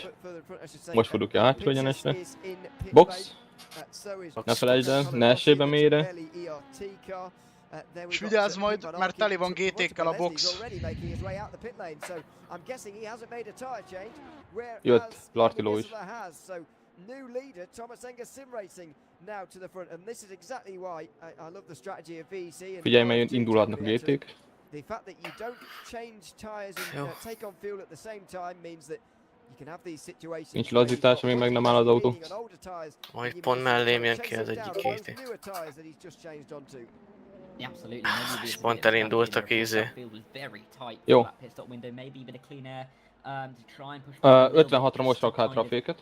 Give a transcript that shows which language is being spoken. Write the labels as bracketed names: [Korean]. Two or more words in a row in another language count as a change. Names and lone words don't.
[Hungarian] Most fordulok ki a hátsó egyenesre. Box. Ne felejtsd el, ne essél be mélyre. És vigyázz majd, mert teli van GT-kkel a box. Jött Lartiló is. [English] New leader Thomas Enger sim racing now to the front, and this is exactly why I love the strategy of VEC. [Hungarian] Figyelj, mert indulhatnak a GT-k. [English] The fact that you don't change tires and take on fuel at the same time means that you can have these situations. [Hungarian] Nincs lazítás, amíg meg nem áll az autó. Majd pont mellém jön ki az egyik GT. És pont elindultak ízé. Jó. 56-ra most rak hátra a féket.